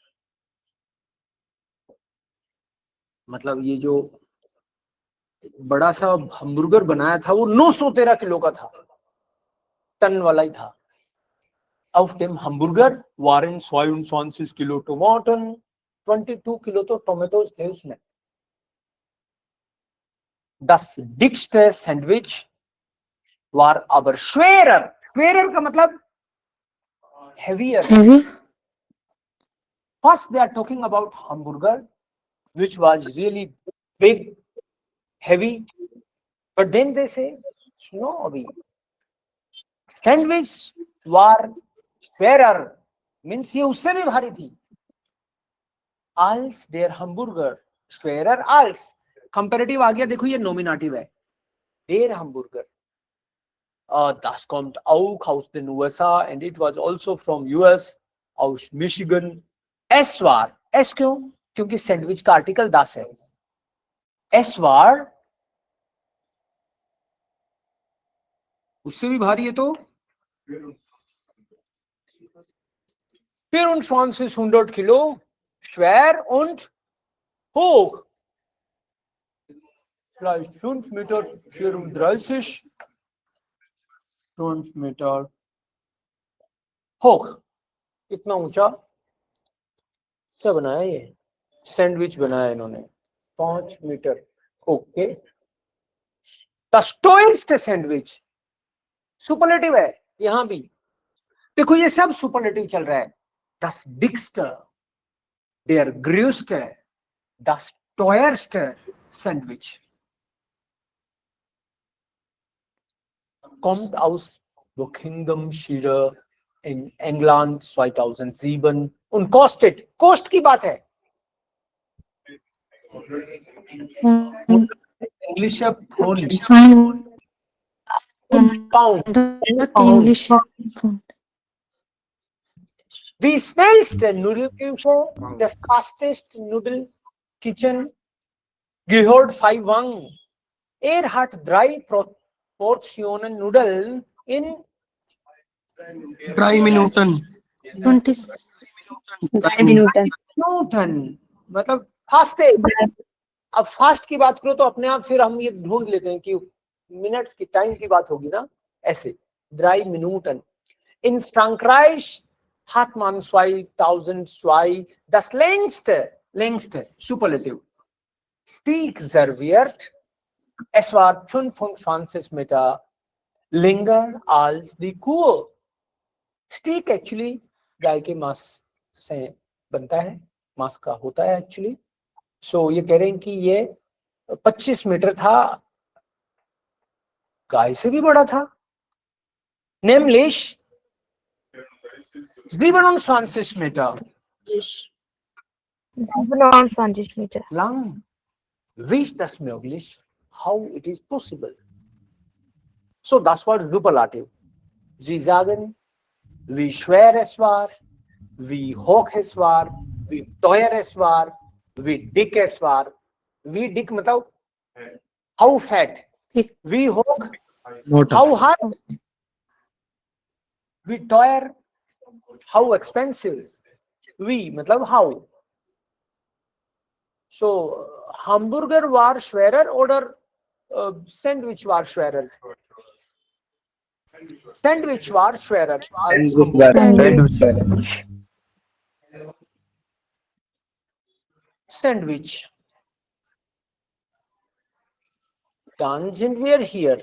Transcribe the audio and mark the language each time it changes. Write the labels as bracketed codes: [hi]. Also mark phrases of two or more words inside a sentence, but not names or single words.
[hi] मतलब ये जो बड़ा सा हमबर्गर बनाया था वो 913 किलो का था, टन वाला ही था। [de] Auf dem Hamburger waren 22 Kilo Tomaten, 22 Kilo [hi] तो टोमेटोज थे उसमें। [de] Das dickste Sandwich war aber schwerer, schwerer [hi] का मतलब [de] heavier। [en] First they are talking about hamburger which was really big, heavy, but then they say no, [de] abhi sandwich war schwerer, [hi] means ये उससे भी भारी थी। [de] als der Hamburger schwerer als, [hi] कंपैरेटिव आ गया, देखो ये नॉमिनेटिव है, [de] der Hamburger das kommt auch aus den USA [en] and it was also from US, [de] aus Michigan। es war, es [hi] क्यों? क्योंकि सैंडविच का आर्टिकल das है। [de] es war [hi] उससे भी भारी है तो [de] 2400 Kilo schwer und hoch, vielleicht 5 Meter 34, 5 Meter hoch। [hi] इतना ऊंचा क्या बनाया? ये सैंडविच बनाया इन्होंने 5 मीटर। ओके, [en] the toyst sandwich [hi] सुपरलेटिव है यहां भी, देखो ये सब सुपरलेटिव चल रहा है। [de] Das dickste, der größte, das teuerste Sandwich kommt aus Buckinghamshire in England 2007 und kostet, cost [hi] की बात है, [de] इंग्लिश pound, [en] English the [de] schnellst Noodle Küche, [en] the fastest noodle kitchen, [de] gehört 5 Wang. Hat 3 Portionen Nudeln in 3 Minuten. 3 Minuten, [hi] मतलब फास्ट है। अब फास्ट की बात करो तो अपने आप फिर हम ये ढूंढ लेते हैं कि मिनट्स की टाइम की बात होगी ना, ऐसे 3 Minuten। [de] In Frankreich hat man 2002 das längste Superlativ Steak serviert। Es war 25 Meter länger als die Kuh। [hi] स्टीक एक्चुअली गाय के मांस से बनता है, मांस का होता है एक्चुअली। सो ये कह रहे हैं कि ये 25 मीटर था, गाय से भी बड़ा था। [de] nämlich 27 Meter 27 Meter lang। Wie ist das möglich? How it is possible? So das war Superlativ। Sie sagen, wie schwer es war, wie hoch es war, wie teuer es war, wie dick es war। wie dick मतलब [en] How fat? Thick. [de] Wie hoch? [hi] मोटा [en] How high? [de] Wie teuer? [en] How expensive? Wie मतलब how. [de] So Hamburger war schwerer oder Sandwich war schwerer? Sandwich war schwerer. als Hamburger. Sandwich. Dann sind wir hier.